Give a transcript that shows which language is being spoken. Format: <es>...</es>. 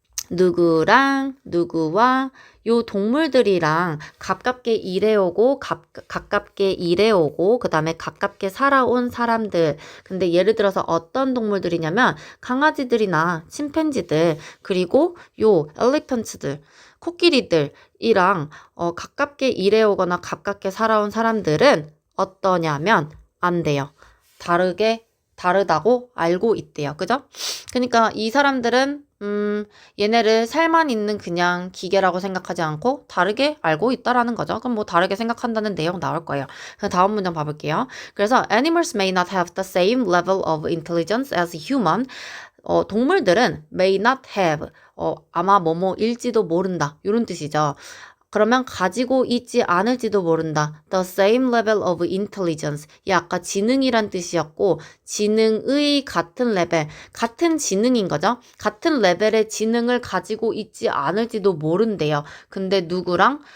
<ko>누구랑 누구와 요 동물들이랑 가깝게 일해오고 가깝게 일해오고 그 다음에 가깝게 살아온 사람들 근데 예를 들어서 어떤 동물들이냐면 강아지들이나 침팬지들 그리고 요 엘리펀트들 코끼리들이랑 가깝게 일해오거나 가깝게 살아온 사람들은 어떠냐면 안 돼요. 다르다고 알고 있대요. 그죠? 그러니까 이 사람들은 얘네를 살만 있는 그냥 기계라고 생각하지 않고 다르게 알고 있다라는 거죠. 그럼 뭐 다르게 생각한다는 내용 나올 거예요. 그럼 다음 문장 봐볼게요. 그래서</ko> <en>animals may not have the same level of intelligence as human.</en> <ko>동물들은</ko> <en>may not have</en> <ko>아마 뭐뭐일지도 모른다. 이런 뜻이죠. 그러면 가지고 있지 않을지도 모른다.</ko> <en>The same level of intelligence.</en> <ko>이 아까 지능이란 뜻이었고 지능의 같은 레벨, 같은 지능인 거죠. 같은 레벨의 지능을 가지고 있지 않을지도 모른대요. 근데 누구랑?</ko>